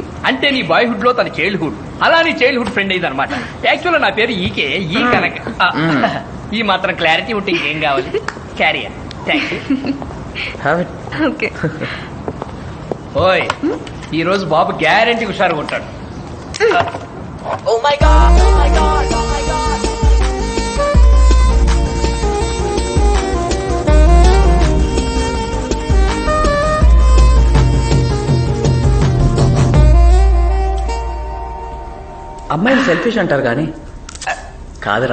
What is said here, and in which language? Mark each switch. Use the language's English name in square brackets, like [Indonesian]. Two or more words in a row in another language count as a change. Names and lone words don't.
[Telugu] అంటే నీ బాయ్హుడ్ లో తన చైల్డ్హుడ్, అలా నీ [English] childhood friend [Telugu] అయింది అనమాట. యాక్చువల్ నా పేరు ఈకే, ఈ కనుక ఈ మాత్రం క్లారిటీ ఉంటే ఇంకేం కావాలి. [English] Carrier. Thank you. Have it. [Telugu] ఓకే. ఓయ్, ఈ రోజు బాబు గ్యారెంటీ హుషారుగా ఉంటాడు. [English] Oh my god! Oh my god! Oh my god! [Telugu] అమ్మాయిని సెల్ఫిష్ అంటారు కానీ కాదురా.